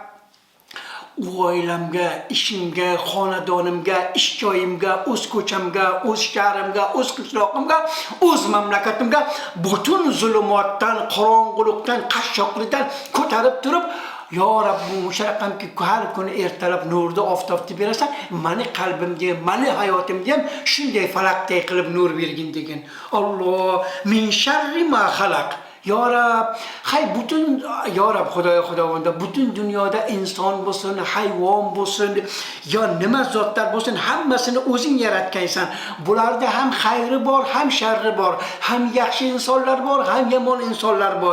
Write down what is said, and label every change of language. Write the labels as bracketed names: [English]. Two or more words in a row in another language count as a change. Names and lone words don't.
[Uzbek] oilamga, ishimga, xonadonimga, ish joyimga, o'z ko'chamga, o'z shahrimga, o'z qishlog'imga, o'z mamlakatimga butun zulumotdan, qorong'ulikdan, qashshoqlikdan ko'tarib turib, yo Rabbim, o'sha raqamki har kuni ertalab nurni oftobni berasan, meni qalbimga, meni hayotimga ham shunday falaqday qilib nur bergin degan. Alloh, [Arabic] من شر ما خلق. [Uzbek] Yo Rab, hay butun, yo Rab, Xudoyanda butun dunyoda inson bo'lsin, hayvon bo'lsin, yo nima zotlar bo'lsin, hammasini o'zing yaratgansan. Bularda ham xayri bor, ham sharri bor, ham yaxshi insonlar bor, ham yomon insonlar bor.